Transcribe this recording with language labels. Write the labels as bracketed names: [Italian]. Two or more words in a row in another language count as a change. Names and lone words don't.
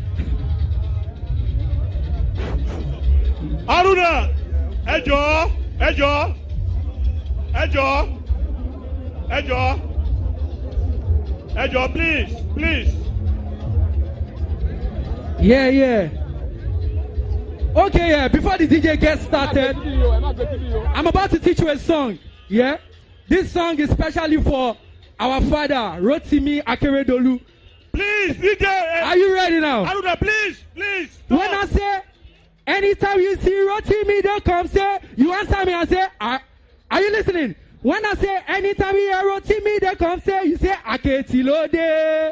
[English] Aruna, Ejo, please. Yeah. Okay, yeah, before the DJ gets started, I'm about to teach you a song, yeah? This song is especially for our father, Rotimi Akeredolu. Please, DJ. Are you ready now? Aruna, please. When I say, anytime you see Rotimi, don't come say, you answer me and say, are you listening? When I say, anytime you hear Rotimi, don't come say, you say, Aketilode.